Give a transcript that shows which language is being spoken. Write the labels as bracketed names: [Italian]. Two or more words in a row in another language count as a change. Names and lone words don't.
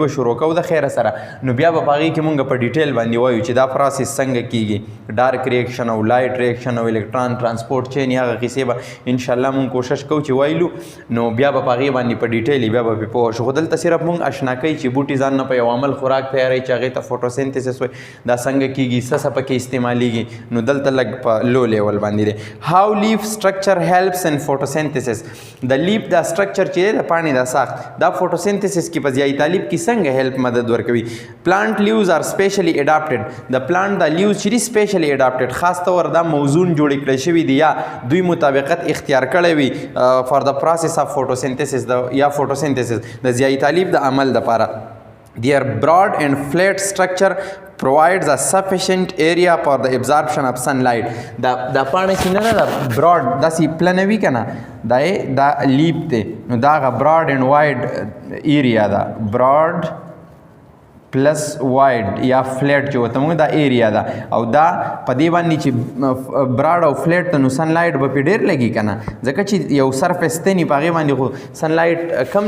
[Pashto] به شروع کوو د خیره سره نو بیا به په هغې کې مونږ په ډیټیل باندې وایو چې دا پروسس څنګه کېږي [English] dark reaction [Pashto] او [English] light reaction [Pashto] او [English] electron transport chain [Pashto] هغه کیسې به انشاءالله مونږ کوشش کوو چې وایلو نو بیا به په هغې باندې په ډیټیل بیا به پرې پوه شو خو دلته صرف مونږ اشنا کوي چې بوټي ځان نه په یو عمل خوراک تیاروي چې هغې ته فوټوسنتھسس وایي دا څنګه کېږي څه پکې استعمالیږي نو دلته لږ په [English] low level [Pashto] باندې دی. [English] How leaf structure helps in photosynthesis. [Pashto] د لیف دا سټرکچر چې دی د پاڼې دا ساخت دا فوټوسنتھسس کې په زیاتې لیف کې څنګه هیلپ مدد ورکوي. [English] plant leaves are specially adapted [Pashto] د پلانټ دا لیوز چې دي [English] specially adapted [Pashto] خاص طور دا موزون جوړې کړی شوي دي یا دوی مطابقت اختیار کړی وي فار د [English] process of photosynthesis [Pashto] یا فوټوسنتھسس د زیاتې لیف د عمل دپاره. [English] Their broad and flat structure provides a sufficient area for the absorption of sunlight. [Pashto] دا پاڼه چې نه ده براډ داسې پلنه وي که نه دا لیپ دی نو دا هغه [English] broad and wide area [Pashto] ده [English] broad plus wide [Pashto] یا فلیټ چې ورته موږ دا ایریا ده او دا په دې باندې چې براډ او فلیټ ته نو سنلایټ به پرې ډېر لګي که نه ځکه چې یو سرفیس دی نی په هغې باندې خو سنلایټ کم